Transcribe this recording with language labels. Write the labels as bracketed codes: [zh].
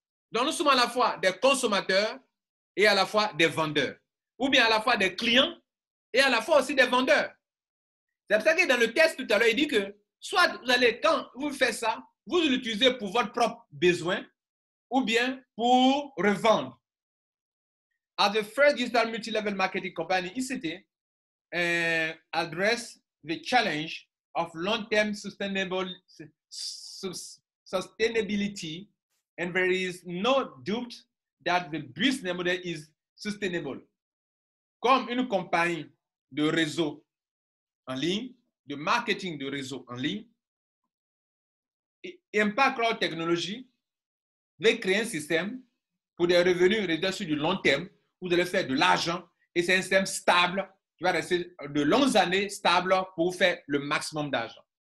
[fr] Donc, nous sommes à la fois des consommateurs et à la fois des vendeurs. Ou bien à la fois des clients et à la fois aussi des vendeurs. C'est pour ça que dans le test tout à l'heure, il dit que soit vous allez, quand vous faites ça, vous l'utilisez pour votre propre besoin ou bien pour revendre. [en] As the first digital multi-level marketing company, ICT address the challenge of long-term sustainability, and there is no doubt that the business model is sustainable. [fr] Comme une compagnie de réseau en ligne, de marketing de réseau en ligne, Impact Crowd Technology veut créer un système pour des revenus réduits sur du long terme. Vous allez faire de l'argent et c'est un système stable qui va rester de longues années stable pour faire le maximum d'argent.